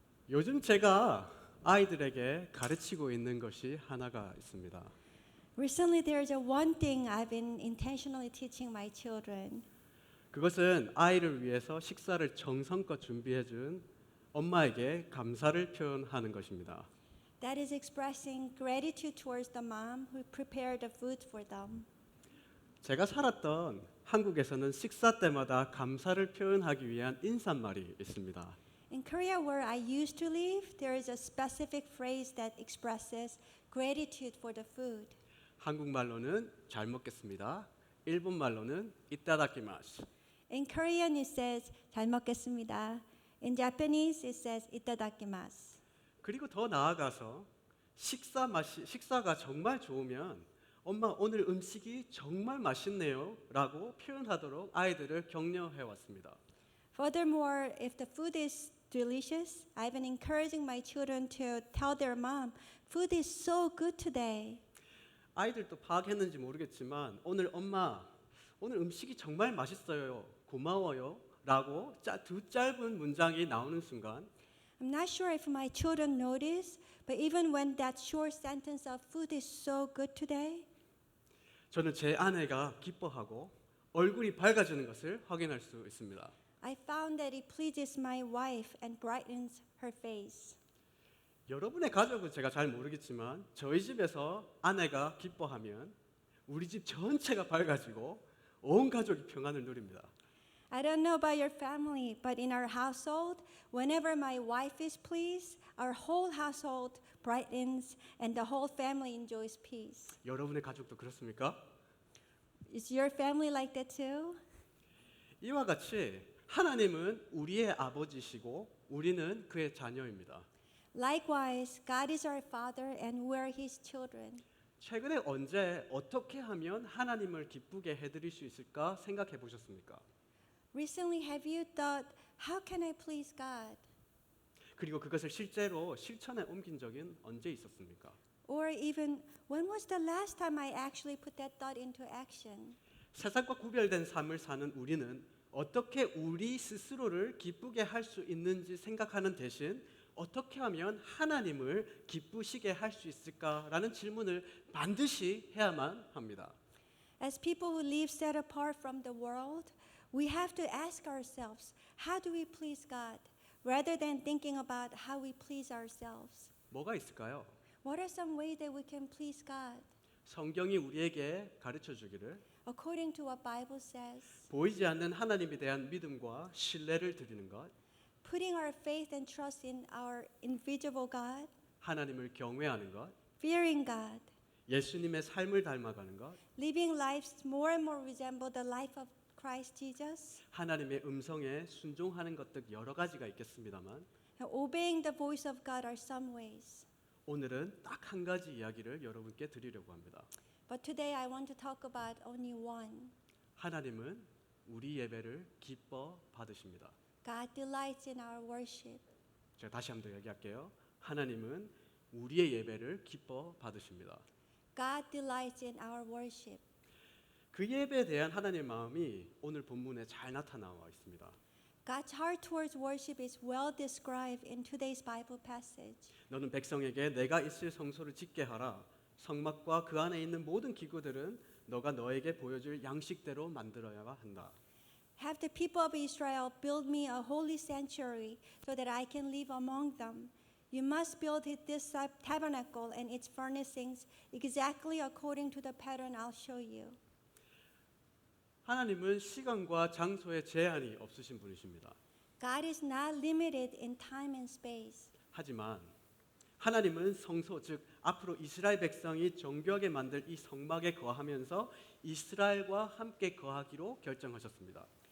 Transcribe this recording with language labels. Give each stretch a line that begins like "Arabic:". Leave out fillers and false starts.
Korean: 요즘 제가 아이들에게 가르치고 있는 것이 하나가 있습니다.
English: Recently, there's one thing I've been intentionally teaching my children.
Korean: 그것은 아이를 위해서 식사를 정성껏 준비해 준 엄마에게 감사를 표현하는 것입니다.
English: That is expressing gratitude towards the mom who prepared the food for them.
Korean: 제가 살았던 한국에서는 식사 때마다 감사를 표현하기 위한 인사말이 있습니다.
English: In Korea, where I used to live, there is a specific phrase that expresses gratitude for the food.
Korean: 한국말로는 잘 먹겠습니다. 일본말로는 이따다키마스.
English: In Korean, it says
Korean: 잘 먹겠습니다.
English: In Japanese, it says itadakimasu.
Korean: 그리고 더 나아가서 식사가 정말 좋으면 엄마 오늘 음식이 정말 맛있네요 라고 표현하도록 아이들을 격려해 왔습니다.
English: Furthermore, if the food is delicious, I've been encouraging my children to tell their mom, food is so good today.
Korean: 아이들도 파악했는지 모르겠지만 오늘 엄마 오늘 음식이 정말 맛있어요 고마워요 라고 두 짧은 문장이 나오는 순간
English: I'm not sure if my children notice, but even when that short sentence of food is so good today,
Korean: 저는 제 아내가 기뻐하고 얼굴이 밝아지는 것을 확인할 수 있습니다.
English: I found that it pleases my wife and brightens her face.
Korean: 여러분의 가족은 제가 잘 모르겠지만 저희 집에서 아내가 기뻐하면 우리 집 전체가 밝아지고 온 가족이 평안을 누립니다.
English: I don't know about your family, but in our household, whenever my wife is pleased, our whole household brightens and the whole family enjoys peace.
Korean: 여러분의 가족도 그렇습니까?
English: Is your family like that too?
Korean: 이와 같이 하나님은 우리의 아버지시고 우리는 그의 자녀입니다.
English: Likewise, God is our Father and we're His children.
Korean: 최근에 언제 어떻게 하면 하나님을 기쁘게 해드릴 수 있을까 생각해 보셨습니까?
English: Recently, have you thought, how can I please God?
Korean: 그리고 그것을 실제로 실천에 옮긴 적은 언제 있었습니까?
English: Or even, when was the last time I actually put that thought into action?
Korean: 세상과 구별된 삶을 사는 우리는 어떻게 우리 스스로를 기쁘게 할 수 있는지 생각하는 대신 어떻게 하면 하나님을 기쁘시게 할 수 있을까라는 질문을 반드시 해야만 합니다.
English: As people who live set apart from the world, we have to ask ourselves, how do we please God? Rather than thinking about how we please ourselves.
Korean: 뭐가 있을까요?
English: What are some ways that we can please God?
Korean: 성경이 우리에게 가르쳐 주기를
English: According to what Bible says,
Korean: 보이지 않는 하나님에 대한 믿음과 신뢰를 드리는 것,
English: putting our faith and trust in our invisible God,
Korean: 하나님을 경외하는 것,
English: fearing God,
Korean: 예수님의 삶을 닮아가는 것,
English: living lives more and more resemble the life of Christ Jesus,
Korean: 하나님의 음성에 순종하는 것 등 여러 가지가 있겠습니다만
English: and obeying the voice of God are some ways.
Korean: 오늘은 딱 한 가지 이야기를 여러분께 드리려고 합니다.
English: But today I want to talk about only one.
Korean: 하나님은 우리 예배를 기뻐 받으십니다.
English: God delights in our worship.
Korean: 제가 다시 한번 더 얘기할게요. 하나님은 우리의 예배를 기뻐 받으십니다.
English: God delights in our worship.
Korean: 그 예배에 대한 하나님의 마음이 오늘 본문에 잘 나타나와 있습니다.
English: God's heart towards worship is well described in today's Bible passage.
Korean: 너는 백성에게 내가 있을 성소를 짓게 하라. 성막과 그 안에 있는 모든 기구들은 너가 너에게 보여줄 양식대로 만들어야 한다.
English: Have the people of Israel build me a holy sanctuary so that I can live among them. You must build this tabernacle and its furnishings exactly according to the pattern I'll show you.
Korean: 하나님은 시간과 장소에 제한이 없으신 분이십니다.
English: God is not limited in time and space.
Korean: 하지만 하나님은 성소, 즉 앞으로 이스라엘 백성이 정교하게 만들 이 성막에 거하면서 이스라엘과 함께 거하기로 결정하셨습니다.